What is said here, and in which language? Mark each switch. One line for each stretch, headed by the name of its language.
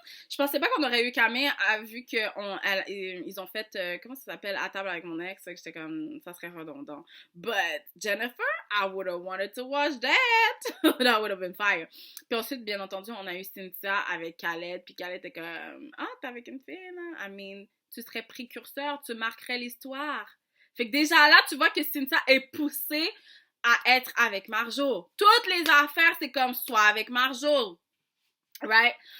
French: Je pensais pas qu'on aurait eu Camille, vu qu'ils ont fait, comment ça s'appelle, à table avec mon ex, j'étais comme, ça serait redondant.
English: But Jennifer, I would have wanted to watch that. That would have been fire.
French: Puis ensuite, bien entendu, on a eu Cynthia avec Khaled, puis Khaled était comme, t'es avec une fille, là?
English: I mean,
French: tu serais précurseur, tu marquerais l'histoire. Fait que déjà là, tu vois que Cynthia est poussée à être avec Marjo. Toutes les affaires, c'est comme, soit avec Marjo. Right?